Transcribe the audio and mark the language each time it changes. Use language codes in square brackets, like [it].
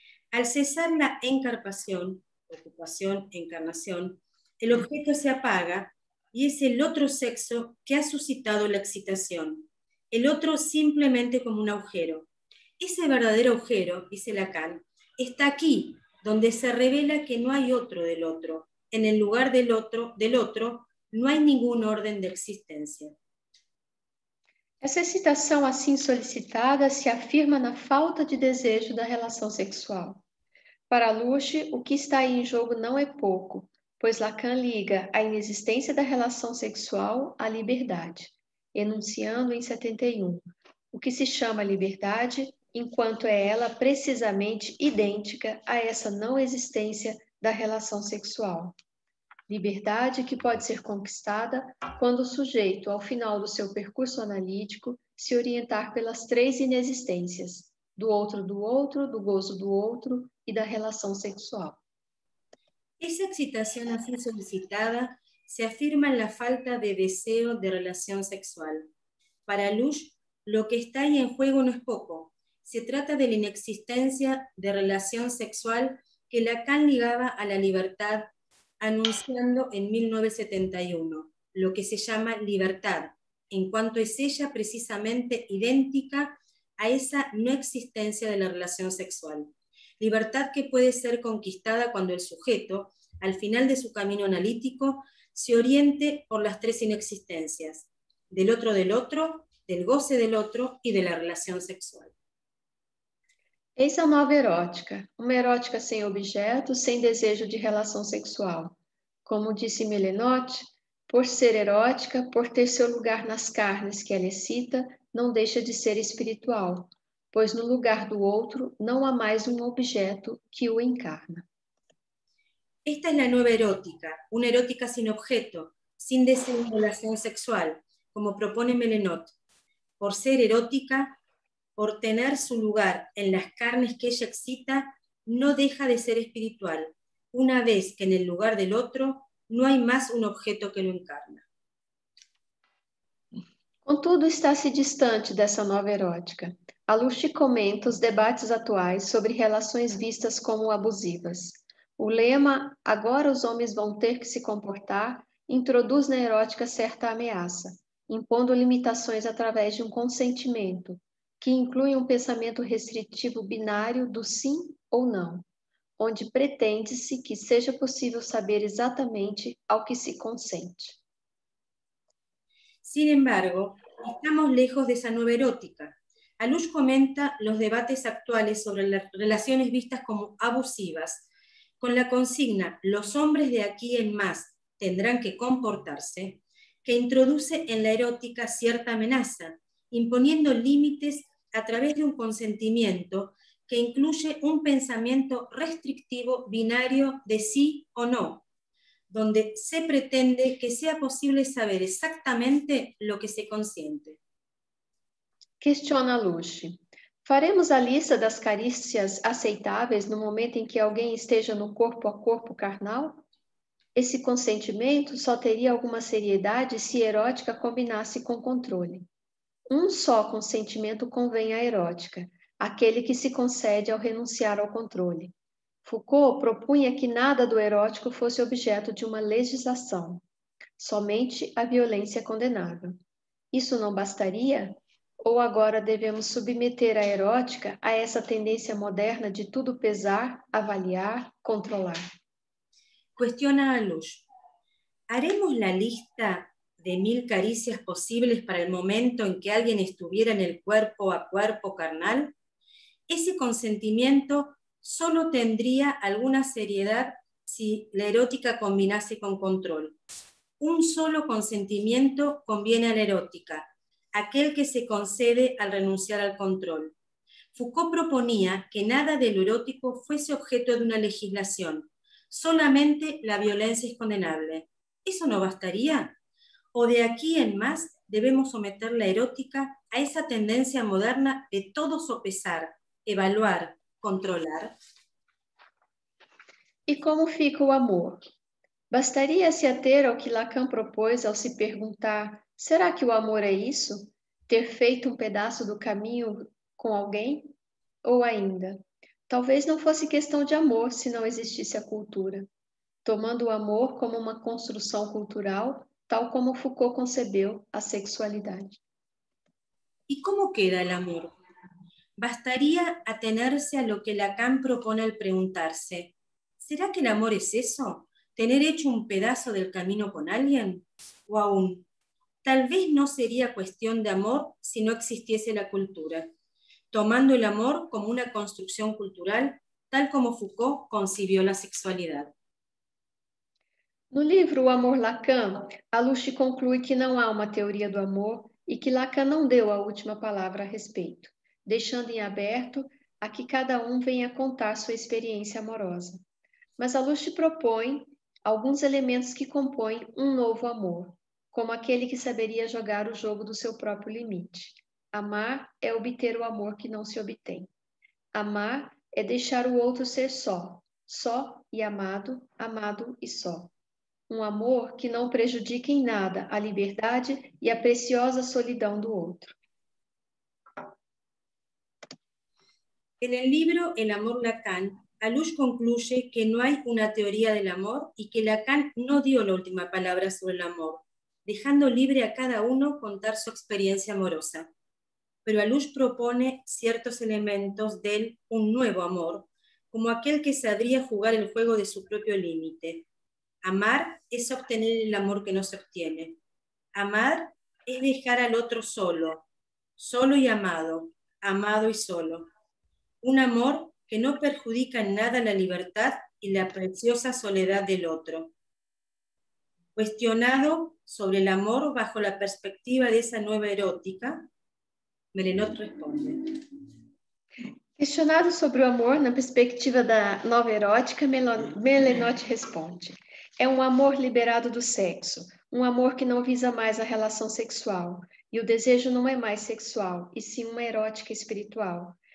[es] Al cesar la encarpación, ocupación, encarnación, el objeto se apaga y es el otro sexo que ha suscitado la excitación, el otro simplemente como un agujero. Ese verdadero agujero, dice Lacan, está aquí, donde se revela que no hay otro del otro. En el lugar del otro no hay ningún orden de existencia. [pt] Essa excitação assim solicitada se afirma na falta de desejo da relação sexual. Para Luce, o que está aí em jogo não é pouco, pois Lacan liga a inexistência da relação sexual à liberdade, enunciando em 71, o que se chama liberdade, enquanto é ela precisamente idêntica a essa não existência da relação sexual. Liberdade que pode ser conquistada quando o sujeito, ao final do seu percurso analítico, se orientar pelas três inexistências, do outro, do gozo do outro e da relação sexual. [es] Esa excitación así solicitada se afirma en la falta de deseo de relación sexual. Para Luce, lo que está ahí en juego no es poco. Se trata de la inexistencia de relación sexual que Lacan ligaba a la libertad, anunciando en 1971 lo que se llama libertad, en cuanto es ella precisamente idéntica a esa no existencia de la relación sexual. Libertad que puede ser conquistada cuando el sujeto, al final de su camino analítico, se oriente por las tres inexistencias, del otro, del goce del otro y de la relación sexual. [pt] Eis a nova erótica, uma erótica sem objeto, sem desejo de relação sexual. Como disse Melenotte, por ser erótica, por ter seu lugar nas carnes que ela excita, não deixa de ser espiritual, pois no lugar do outro não há mais um objeto que o encarna. [es] Esta es la nueva erótica, una erótica sin objeto, sin deseo de relación sexual, como propone Melenotte. Por ser erótica, por tener su lugar en las carnes que ella excita, no deja de ser espiritual, una vez que en el lugar del otro no hay más un objeto que lo encarna. [pt] Contudo, está-se distante dessa nova erótica. A Luce comenta os debates atuais sobre relações vistas como abusivas. O lema, agora os homens vão ter que se comportar, introduz na erótica certa ameaça, impondo limitações através de um consentimento, que inclui um pensamento restritivo binário do sim ou não, onde pretende-se que seja possível saber exatamente ao que se consente. [es] Sin embargo, estamos lejos de esa nueva erótica. Alush comenta los debates actuales sobre las relaciones vistas como abusivas, con la consigna «los hombres de aquí en más tendrán que comportarse», que introduce en la erótica cierta amenaza, imponiendo límites a través de un consentimiento que incluye un pensamiento restrictivo binario de sí o no, donde se pretende que sea posible saber exactamente lo que se consiente. [pt] Questiona Luce. Faremos a lista das carícias aceitáveis no momento em que alguém esteja no corpo a corpo carnal? Esse consentimento só teria alguma seriedade se erótica combinasse com controle. Um só consentimento convém à erótica, aquele que se concede ao renunciar ao controle. Foucault propunha que nada do erótico fosse objeto de uma legislação. Somente a violência é condenável. Isso não bastaria? Ou agora devemos submeter a erótica a essa tendência moderna de tudo pesar, avaliar, controlar? [es] Cuestiona a Luz. ¿Haremos la lista de 1000 caricias posibles para el momento en que alguien estuviera en el cuerpo a cuerpo carnal? Ese consentimiento solo tendría alguna seriedad si la erótica combinase con control. Un solo consentimiento conviene a la erótica, aquel que se concede al renunciar al control. Foucault proponía que nada de lo erótico fuese objeto de una legislación, solamente la violencia es condenable. ¿Eso no bastaría? ¿O de aquí en más debemos someter la erótica a esa tendencia moderna de todo sopesar, evaluar, controlar? [pt] E como fica o amor? Bastaria se ater ao que Lacan propôs ao se perguntar: será que o amor é isso? Ter feito um pedaço do caminho com alguém? Ou ainda, talvez não fosse questão de amor se não existisse a cultura, tomando o amor como uma construção cultural, tal como Foucault concebeu a sexualidade. [es] ¿Y cómo queda el amor? Bastaría atenerse a lo que Lacan propone al preguntarse: ¿será que el amor es eso? ¿Tener hecho un pedazo del camino con alguien? O aún, tal vez no sería cuestión de amor si no existiese la cultura, tomando el amor como una construcción cultural, tal como Foucault concibió la sexualidad. [pt] No livro O Amor Lacan, Aluche conclui que não há uma teoria do amor e que Lacan não deu a última palavra a respeito, deixando em aberto a que cada um venha contar sua experiência amorosa. Mas Aluche propõe alguns elementos que compõem um novo amor, como aquele que saberia jogar o jogo do seu próprio limite. Amar é obter o amor que não se obtém. Amar é deixar o outro ser só, só e amado, amado e só. Um amor que não prejudique em nada a liberdade e a preciosa solidão do outro. [es] En el libro El amor Lacan, Aluche concluye que no hay una teoría del amor y que Lacan no dio la última palabra sobre el amor, dejando libre a cada uno contar su experiencia amorosa. Pero Aluche propone ciertos elementos del un nuevo amor, como aquel que sabría jugar el juego de su propio límite. Amar es obtener el amor que no se obtiene. Amar es dejar al otro solo, solo y amado, amado y solo. Un amor que no perjudica en nada la libertad y la preciosa soledad del otro. Cuestionado sobre el amor bajo la perspectiva de esa nueva erótica, Melenot responde. [pt] Questionado sobre o amor na perspectiva da nova erótica, Melenot responde: é um amor liberado do sexo, um amor que não visa mais a relação sexual, e o desejo não é mais sexual, e sim uma erótica espiritual.